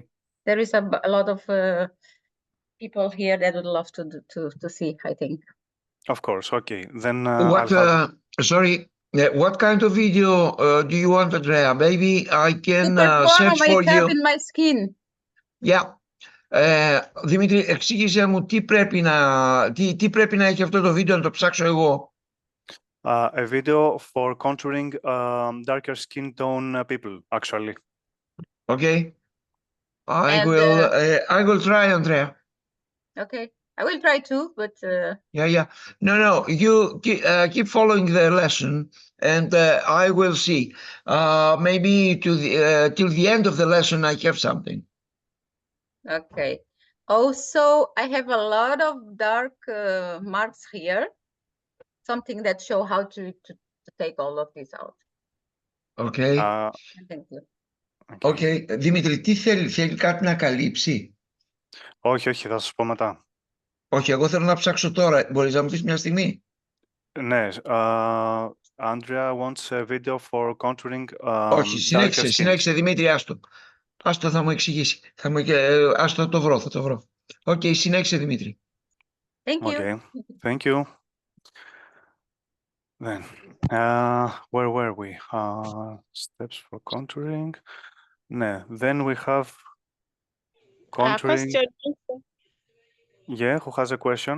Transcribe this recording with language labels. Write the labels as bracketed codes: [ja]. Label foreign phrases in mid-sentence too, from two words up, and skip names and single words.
[en] There is a lot of people here that would love to see, I think. Of course. Okay. Then sorry. What kind of video do you want, Andrea? Maybe I can search for makeup you. in my skin. Yeah. [el] Δημήτρη, εξήγησε μου τι πρέπει να έχει αυτό το βίντεο να το ψάξω εγώ. [en] A video for contouring darker skin tone people, actually. Okay. I will try, Andrea. Okay. I will try too, but Yeah. No. You keep following the lesson, and I will see. Maybe till the end of the lesson, I have something. okay. Also, I have a lot of dark marks here. Something that show how to take all of this out. Okay. Thank you. Okay. [el] Δημήτρη, τι θέλει κάτι να καλύψει? Όχι, θα σας πω μετά. Όχι, εγώ θέλω να ψάξω τώρα. Μπορείς να μου πεις μια στιγμή? Ναι. [en] Andrea wants a video for contouring [el] Όχι, συνέχισε Δημήτρη, άστο. Άστο, θα μου εξηγήσει. Άστο, θα το βρω. Okay, συνέχισε Δημήτρη. [en] Thank you. Okay, thank you. Then, where were we? Steps for contouring. No, then we have contouring. Question. Yeah, who has a question?